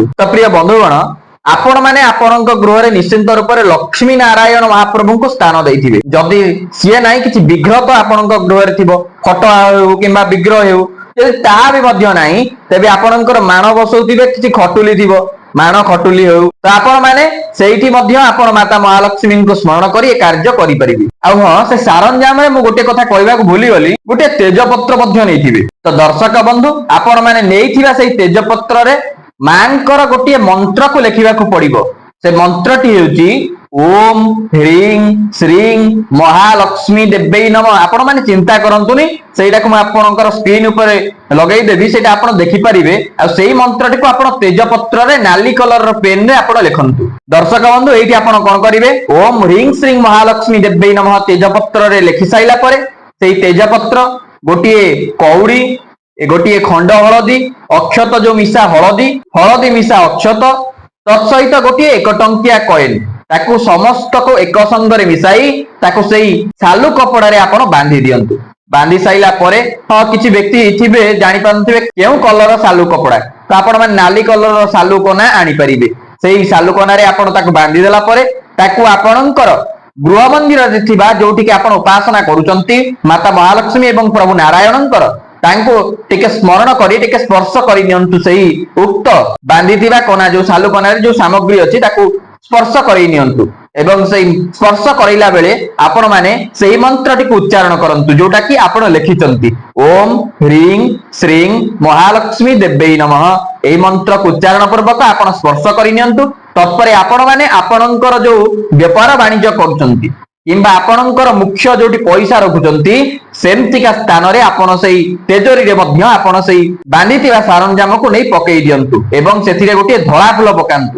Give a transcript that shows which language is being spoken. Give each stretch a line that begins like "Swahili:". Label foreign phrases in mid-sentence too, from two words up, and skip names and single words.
Odia: ତ ପ୍ରିୟ ବନ୍ଧୁଗଣ ଆପଣ ମାନେ ଆପଣଙ୍କ ଗୃହ ରେ ନିଶ୍ଚିତ ରୂପ ସେ ଲକ୍ଷ୍ମୀ ନାରାୟଣ ମହାପ୍ରଭୁ କୁ ସ୍ଥାନ ଦେଇଥିବେ ଯଦି ସିଏ ନାହିଁ କିଛି ବିଗ୍ରହ ତ ଆପଣଙ୍କ ଗୃହ ରେ ଥିବ ଫଟୋ ହେଉ କିମ୍ବା ବିଗ୍ରହ ହେଉ ଯଦି ତା ଭି ମଧ୍ୟ ନାହିଁ ତେବେ ଆପଣଙ୍କର ମାନ ବସଉଥିବେ କିଛି ଖଟୁଲି ଥିବ ମାନ ଖଟୁଲି ହେଉ ତ ଆପଣ ମାନେ ସେଇଠି ମଧ୍ୟ ଆପଣ ମାତା ମହାଲକ୍ଷ୍ମୀ କୁ ସ୍ମରଣ କରି ଏ କାର୍ଯ୍ୟ କରି ପାରିବେ। ଆ ହଁ ସେ ସରଞ୍ଜାମ ରେ ମୁଁ ଗୋଟେ କଥା କହିବା କୁ ଭୁଲି ଗଲି ଗୋଟେ ତେଜପତ୍ର ମଧ୍ୟ ନେଇଥିବେ। ତ ଦର୍ଶକ ବନ୍ଧୁ ଆପଣ ମାନେ ନେଇଥିବା ସେଇ ତେଜପତ୍ର ରେ ମାଙ୍କର ଗୋଟେ ମନ୍ତ୍ର କୁ ଲେଖିବା କୁ ପଡ଼ିବ ସେ ମନ୍ତ୍ରଟି ହେଉଛି
Sanskrit: ओम ह्रीं श्रीं महालक्ष्मी देव्यै नमः।
Odia: ଆପଣ ମାନେ ଚିନ୍ତା କରନ୍ତୁନି ସେଟା କୁ ଆପଣଙ୍କର ସ୍କ୍ରିନ ଉପର ଲଗାଇ ଦେବି ସେଟା ଆପଣ ଦେଖି ପାରିବେ ଆ ସେହି ମନ୍ତ୍ରଟି କୁ ଆପଣ ତେଜପତ୍ର ରେ ନାଲି କଲର ର ପେନ ରେ ଆପଣ ଲେଖନ୍ତୁ। ଦର୍ଶକ ବନ୍ଧୁ ଏଠି ଆପଣ କଣ କରିବେ
Sanskrit: ओम ह्रीं श्रीं महालक्ष्मी देव्यै नमः
Odia: ତେଜପତ୍ର ରେ ଲେଖି ସାଇଲା ପରେ ସେହି ତେଜପତ୍ର ଗୋଟିଏ କଉଡ଼ି ଗୋଟିଏ ଖଣ୍ଡ ହଳଦୀ ଅକ୍ଷତ ଯୋ ମିଶା ହଳଦୀ ମିଶା ଅକ୍ଷତ ତତ୍ସହିତ ଗୋଟିଏ 1 ଟଙ୍କିଆ କଏନ ତାକୁ ସମସ୍ତ କୁ ଏକ ସଙ୍ଗରେ ମିଶାଇ ତାକୁ ସେହି ସାଲୁ କପଡ଼ା ରେ ଆପଣ ବାନ୍ଧି ଦିଅନ୍ତୁ। ବାନ୍ଧି ସାଇଲା ପରେ ହଁ କିଛି ବ୍ୟକ୍ତି ଥିବେ ଜାଣି ପାରୁଥିବେ କେଉଁ କଲର ସାଲୁ କପଡ଼ା ତ ଆପଣ ମାନେ ନାଲି କଲର ସାଲୁ କନା ଆଣି ପାରିବେ ସେହି ସାଲୁ କନା ରେ ଆପଣ ତାକୁ ବାନ୍ଧି ଦେଲା ପରେ ତାକୁ ଆପଣଙ୍କର ଗୃହ ମନ୍ଦିର ରେ ଥିବା ଯୋଉଠି କେ ଆପଣ ଉପାସନା କରୁଛନ୍ତି ମାତା ମହାଲକ୍ଷ୍ମୀ ଏବଂ ପ୍ରଭୁ ନାରାୟଣଙ୍କର ତାଙ୍କୁ ଟିକେ ସ୍ମରଣ କରି ଟିକେ ସ୍ପର୍ଶ କରି ନିଅନ୍ତୁ ସେହି ଉକ୍ତ ବାନ୍ଧିଥିବା କନା ଯୋ ସାଲୁ କନା ରେ ଯୋ ସାମଗ୍ରୀ ଅଛି ତାକୁ ସ୍ପର୍ଶ କରି ନିଅନ୍ତୁ ଏବଂ ସେହି ସ୍ପର୍ଶ କରାଇଲା ବେଳେ ଆପଣ ମାନେ ସେହି ମନ୍ତ୍ରଟି କୁ ଉଚ୍ଚାରଣ କରନ୍ତୁ ଯୋଉଟା କି ଆପଣ ଲେଖିଛନ୍ତି
Sanskrit: ओम ह्रीं श्रीं महालक्ष्मी देव्यै नमः।
Odia: ଏହି ମନ୍ତ୍ର କୁ ଉଚ୍ଚାରଣ ପୂର୍ବକ ଆପଣ ସ୍ପର୍ଶ କରି ନିଅନ୍ତୁ ତତ୍ପରେ ଆପଣ ମାନେ ଆପଣଙ୍କର ଯୋ ବ୍ୟାପାର ବାଣିଜ୍ୟ କରୁଛନ୍ତି କିମ୍ବା ଆପଣଙ୍କର ମୁଖ୍ୟ ଯୋଉଠି ପଇସା ରଖୁଛନ୍ତି ସେମିତିକା ସ୍ଥାନ ରେ ଆପଣ ସେହି ତିଜୋରି ରେ ମଧ୍ୟ ଆପଣ ସେହି ବାନ୍ଧିଥିବା ସରଞ୍ଜାମ କୁ ନେଇ ପକାଇ ଦିଅନ୍ତୁ ଏବଂ ସେଥିରେ ଗୋଟେ ଧଳା ଫୁଲ ପକାନ୍ତୁ।